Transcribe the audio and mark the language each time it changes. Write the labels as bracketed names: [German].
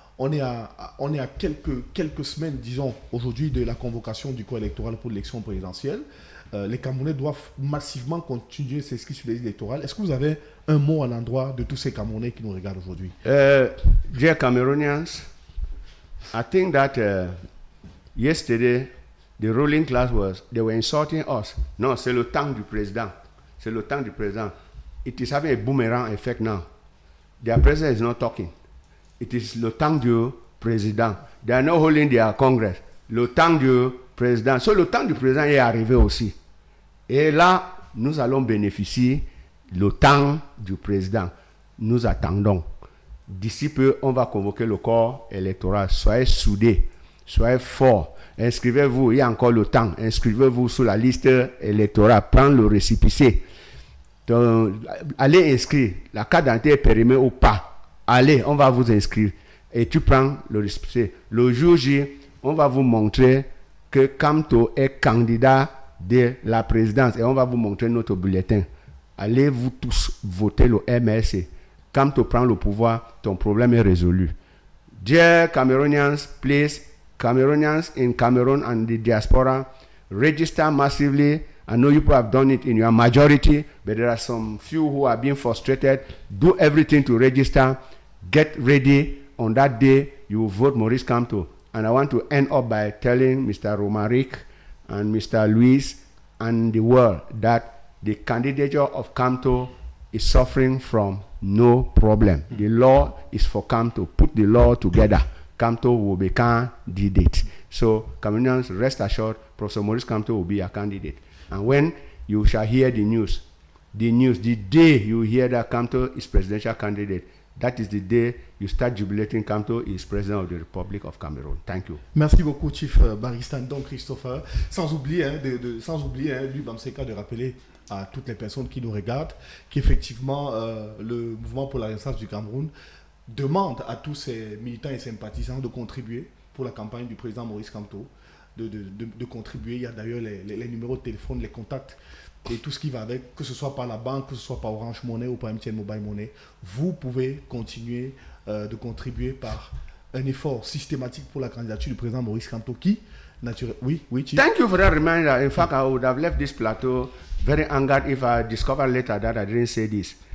[French] On est à quelques semaines, disons, aujourd'hui, de la convocation du corps électoral pour l'élection présidentielle. Les Camerounais doivent massivement continuer à s'inscrire sur les listes électorales. Est-ce que vous avez un mot à l'endroit de tous ces Camerounais qui nous regardent aujourd'hui? [English] Dear Cameroonians, I think that yesterday, the ruling class they were insulting us. [French] No, c'est le temps du président. C'est le temps du président. [English] It is having a boomerang effect now. Their president is not talking. It is [French] le temps du président. [English] They are not holding their Congress. [French] Le temps du président. So le temps du président est arrivé aussi. Et là, nous allons bénéficier le temps du président. Nous attendons. D'ici peu, on va convoquer le corps électoral. Soyez soudés, soyez forts. Inscrivez-vous, il y a encore le temps. Inscrivez-vous sur la liste électorale. Prends le récépissé. Donc, allez inscrire. La carte d'identité est périmée ou pas. Allez, on va vous inscrire. Et tu prends le récépissé. Le jour J, on va vous montrer que Kamto est candidat de la présidence. Et on va vous montrer notre bulletin. Allez vous tous voter le MRC. Kamto prend le pouvoir, ton problème est résolu. [English] Dear Cameroonians, please, Cameroonians in Cameroon and the diaspora, register massively. I know you people have done it in your majority, but there are some few who are being frustrated. Do everything to register. Get ready. On that day, you will vote Maurice Kamto. And I want to end up by telling Mr. Romaric and Mr. Luis and the world that the candidature of Kamto is suffering from no problem. The law is for Kamto. Put the law together. Kamto will be candidate. So, Cameroonians, rest assured, Professor Maurice Kamto will be a candidate. And when you shall hear the news. The day you hear that Kamto is presidential candidate, that is the day you start jubilating Kamto is president of the Republic of Cameroon. Thank you. [French] Merci beaucoup, Chief Barista Ndong Christopher. Sans oublier, lui, Bamseka, de rappeler à toutes les personnes qui nous regardent qu'effectivement, le mouvement pour la renaissance du Cameroun demande à tous ses militants et sympathisants de contribuer pour la campagne du président Maurice Kamto, de contribuer. Il y a d'ailleurs les numéros de téléphone, les contacts et tout ce qui va avec, que ce soit par la banque, que ce soit par Orange Money ou par MTN Mobile Money. Vous pouvez continuer de contribuer par un effort systématique pour la candidature du président Maurice Kamto qui, naturellement... Oui, Chief. [English] Thank you for that reminder. In fact, I would have left this plateau very angered if I discovered later that I didn't say this.